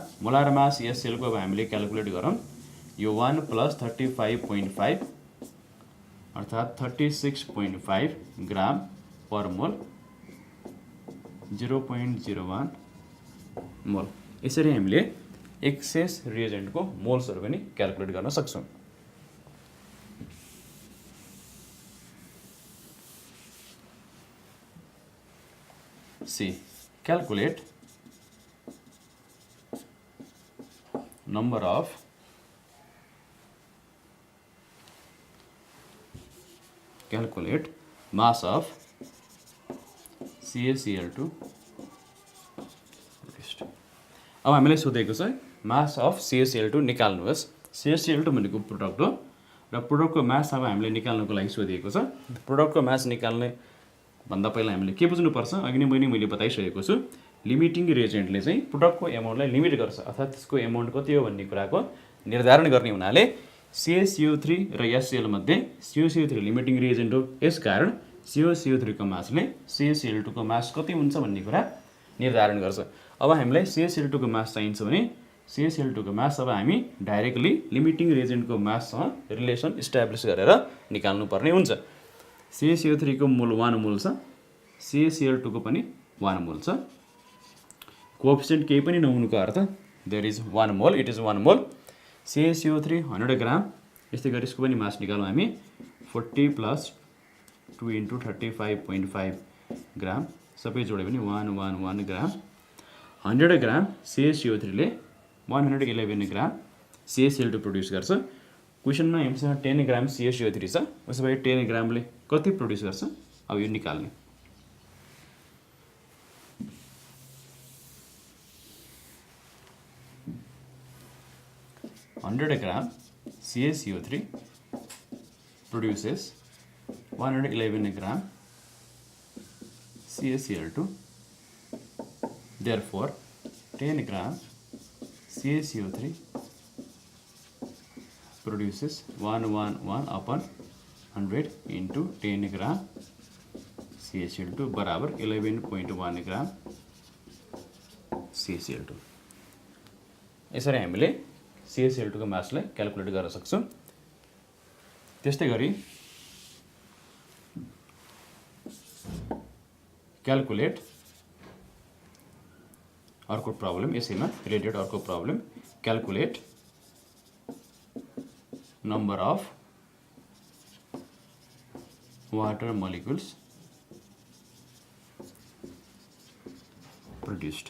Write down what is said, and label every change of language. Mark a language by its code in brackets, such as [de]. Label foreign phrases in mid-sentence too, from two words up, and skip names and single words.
[en] molar mass [ne] HCl को अब हामीले क्याल्कुलेट गरौँ। यो 1 + 35.5 अर्थात् 36.5 [en] gram per mole, [ne] 0.01 मोल। यसरी हामीले [en] excess reagentको [ne] मोल्सहरू पनि क्याल्कुलेट गर्न सक्छौँ। C. [en] Calculate number of mass of CaCl2 produced। [ne] अब हामीलाई सोधेको छ [en] mass of [ne] CaCl2 निकाल्नुहोस्। CaCl2 भनेको प्रोडक्ट हो र [en] productको mass [ne] अब हामीले निकाल्नको लागि सोधिएको छ। [en] productको mass [ne] निकाल्ने भन्दा पहिला हामीले के बुझ्नुपर्छ, अघि नै मैले बताइसकेको छु। [en] limiting reagentले [ne] चाहिँ [en] productको amountलाई [ne] लिमिट गर्छ, अर्थात् त्यसको एमाउन्ट कति हो भन्ने कुराको निर्धारण गर्ने हुनाले CaCO3 र HCl मध्ये CaCO3 [en] limiting reagent [ne] हो। यसकारण CaCO3 को मासले CaCl2 को मास कति हुन्छ भन्ने कुरा निर्धारण गर्छ। अब हामीलाई CaCl2 को मास चाहिन्छ भने CaCl2 को मास अब हामी [en] directly limiting reagentको massसँग relation establish [ne] गरेर निकाल्नु पर्ने हुन्छ। CaCO3 को मोल 1 मोल छ, CaCl2 को पनि 1 मोल छ। कोएफिसिएन्ट केही पनि नहुनुको अर्थ [en] there is 1 mole, it is 1 mole. [ne] CaCO3 100 ग्राम। यस्तै गरी यसको पनि मास निकालौँ हामी। 40 + 2 × 35.5 ग्राम, सबै जोड्यो भने 111 ग्राम। 100 ग्राम CaCO3 ले 111 ग्राम CaCl2 प्रड्युस गर्छ। क्वेसनमा हामीसँग 10 ग्राम CaCO3 छ, उसो भए 10 ग्रामले कति प्रड्युस गर्छ अब यो निकाल्ने। [en] $100 ग्राम CaCO3 produces 111 ग्राम CaCl2. Therefore, 10 ग्राम CaCO3 produces 111 upon 100 into 10 ग्राम CaCl2 बराबर 11.1 ग्राम CaCl2। [ne] यसरी हामीले CaCl2 को मासलाई क्याल्कुलेट गर्न सक्छौँ। त्यस्तै गरी क्याल्कुलेट अर्को प्रब्लम, यसैमा रिलेटेड अर्को प्रब्लम, [en] calculate number of water molecules produced.